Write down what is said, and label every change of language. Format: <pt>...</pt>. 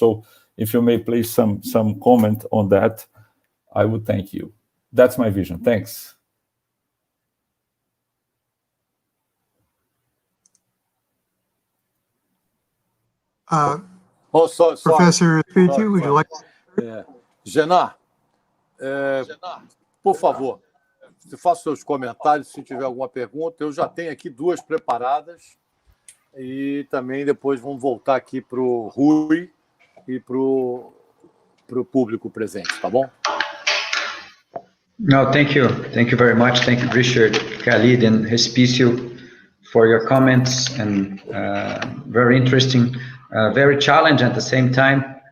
<en>So if you may place some comment on that, I would thank you. That's my vision. Thanks. Professor Respicio, would you like?</en> <pt>Genar, por favor, faça seus comentários se tiver alguma pergunta. Eu já tenho aqui duas preparadas e também depois vamos voltar aqui para o Rui e para o para o público presente, tá bom?</pt> <en>No, thank you. Thank you very much. Thank you, Richard, Khalid, and Respicio for your comments, and very interesting, very challenging at the same time.</en>